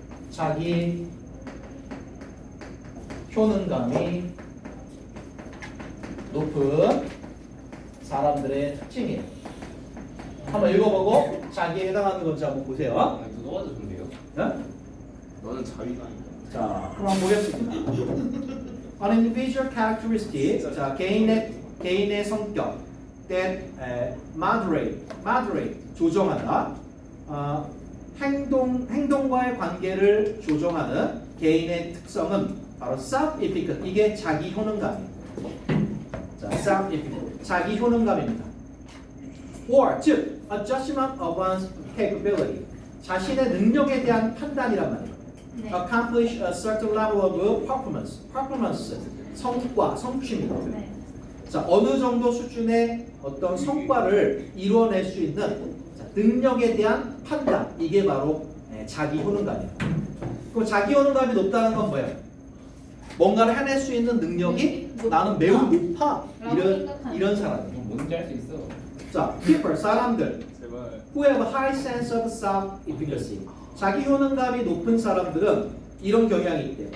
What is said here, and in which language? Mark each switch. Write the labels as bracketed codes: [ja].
[ko] 자기 효능감이 높은 사람들의 특징이에요. 한번 읽어보고 자기에 해당하는 건지 한번 보세요. 누가 봐도 좋네요. 네? 너는 자위가 아니다. 자, 그럼 한번 보겠습니다. [en] An individual characteristic, [ko] 자, 개인의 성격 [en] that moderate, [ko] 조정한다. 행동과의 관계를 조정하는 개인의 특성은 바로 self-efficacy. 이게 자기 효능감이에요. 자, self-efficacy, 자기 효능감입니다. [en] Or, 즉, a judgment of one's capability. [ko] 자신의 능력에 대한 판단이란 말이에요. 네. [en] Accomplish a certain level of performance, [ko] 성과, 성취입니다. 네. 자, 어느 정도 수준의 어떤 성과를 이루어낼 수 있는 자, 능력에 대한 판단, 이게 바로 자기 효능감이에요. 그럼 자기 효능감이 높다는 건 뭐예요? 뭔가를 해낼 수 있는 능력이 나는 매우 높아. 이런 사람이에요. 뭔지 알 수 있어. 자, people, 사람들 제발. [en] who have a high sense of self-efficacy. [ko] 자기 효능감이 높은 사람들은 이런 경향이 있대요.